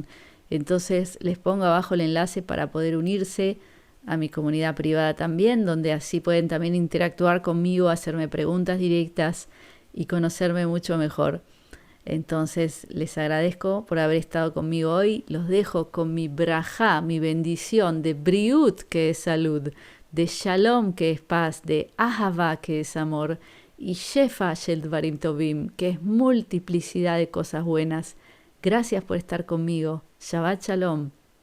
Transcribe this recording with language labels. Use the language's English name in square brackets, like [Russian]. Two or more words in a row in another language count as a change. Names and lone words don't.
[Spanish] Entonces les pongo abajo el enlace para poder unirse a mi comunidad privada también, donde así pueden también interactuar conmigo, hacerme preguntas directas y conocerme mucho mejor. Entonces les agradezco por haber estado conmigo hoy. Los dejo con mi brajá, mi bendición de briut, que es salud, de shalom, que es paz, de ahavá, que es amor, y [Hebrew] שפע של דברים טובים, [Spanish] que es multiplicidad de cosas buenas. Gracias por estar conmigo. [Hebrew] שבת שלום.